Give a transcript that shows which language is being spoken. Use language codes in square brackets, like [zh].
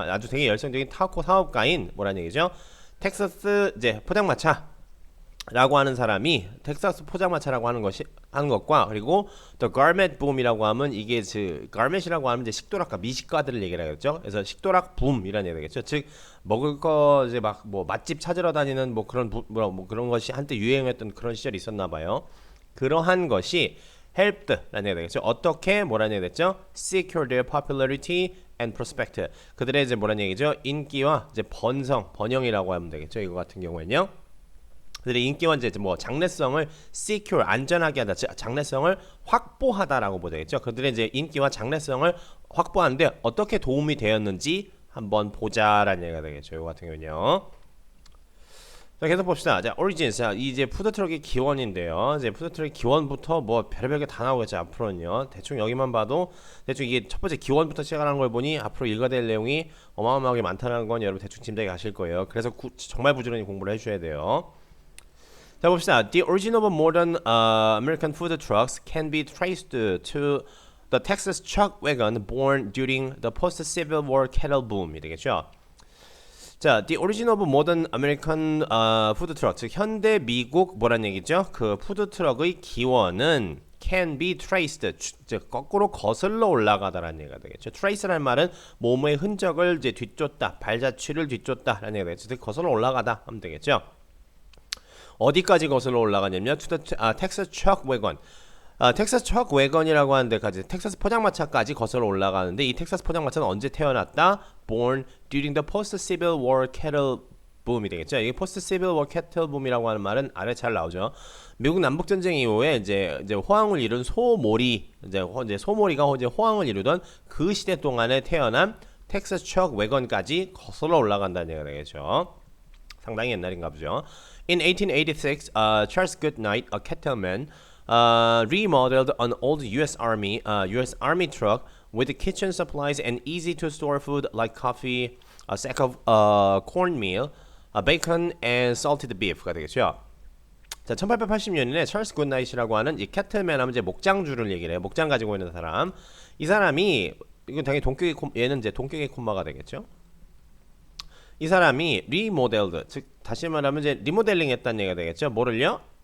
[ko] 아주 되게 열정적인 타코 사업가인 뭐라는 얘기죠? 텍사스 이제 포장마차 라고 하는 사람이 텍사스 포장마차라고 하는 것과 그리고 또 [en] garment boom [ko] 이라고 하면 이게 garment이라고 하면 이제 식도락과 미식가들을 얘기를 하겠죠. 그래서 식도락 붐이라는 얘기 되겠죠. 즉 먹을 거 이제 막 뭐 맛집 찾으러 다니는 뭐 그런 뭐 그런 것이 한때 유행했던 그런 시절이 있었나 봐요. 그러한 것이 helped라는 얘기 되겠죠. 어떻게 뭐라는 얘기 됐죠? [en] secure their popularity and prospect. [ko] 그들의 이제 뭐라는 얘기죠? 인기와 이제 번영이라고 하면 되겠죠. 이거 같은 경우에는요. 그들의 인기와 이제 뭐 장래성을 secure 안전하게 하다, 장래성을 확보하다라고 보되겠죠. 그들의 이제 인기와 장래성을 확보하는데 어떻게 도움이 되었는지 한번 보자라는 얘기가 되겠죠. 이거 같은 경우는요. 자, 계속 봅시다. 자, origins. 이 이제 푸드트럭의 기원인데요. 이제 푸드트럭의 기원부터 뭐 별의별 게 다 나오겠죠. 앞으로는요. 대충 여기만 봐도 대충 이게 첫 번째 기원부터 시작하는 걸 보니 앞으로 읽어야 될 내용이 어마어마하게 많다는 건 여러분 대충 짐작이 가실 거예요. 그래서 정말 부지런히 공부를 해주셔야 돼요. 자, 봅시다. [en] The origin of modern American food trucks can be traced to the Texas truck wagon born during the post-Civil War cattle boom이 [ko] 되겠죠. 자, [en] the origin of modern American food truck, [ko] 즉 현대 미국 뭐란 얘기죠? 그 푸드 트럭의 기원은 can be traced, 즉 거꾸로 거슬러 올라가다라는 얘기가 되겠죠. trace라는 말은 몸의 흔적을 이제 뒤쫓다, 발자취를 뒤쫓다라는 얘기가 되겠죠. 즉 거슬러 올라가다 하면 되겠죠. 어디까지 거슬러 올라가냐면 텍사스 트럭 웨건. 텍사스 트럭 웨건이라고 하는 데까지 텍사스 포장마차까지 거슬러 올라가는데 이 텍사스 포장마차는 언제 태어났다? [en] Born during the post-Civil War cattle boom이 [ko] 되겠죠. 이게 [en] post-Civil War cattle boom [ko] 이라고 하는 말은 아래 잘 나오죠. 미국 남북 전쟁 이후에 이제 호황을 이룬 소몰이가 이제 호황을 이루던 그 시대 동안에 태어난 텍사스 트럭 웨건까지 거슬러 올라간다는 얘기가 되겠죠. 상당히 옛날인가 보죠. [en] In 1886, Charles Goodnight, a cattleman, remodeled an old U.S. Army truck with kitchen supplies and easy-to-store food like coffee, a sack of cornmeal, bacon, and salted beef가 [ko] 되겠죠. 자, 1880년에 찰스 굿나잇이라고 하는 이 캐틀맨 하면 이제 목장주를 얘기를 해요. 목장 가지고 있는 사람. 이 사람이 이건 당연히 얘는 이제 동격의 콤마가 되겠죠. 이 사람이 리모델드, 즉 다시 말하면 이제 리모델링 했다는 얘기가 되겠죠. 뭐를요?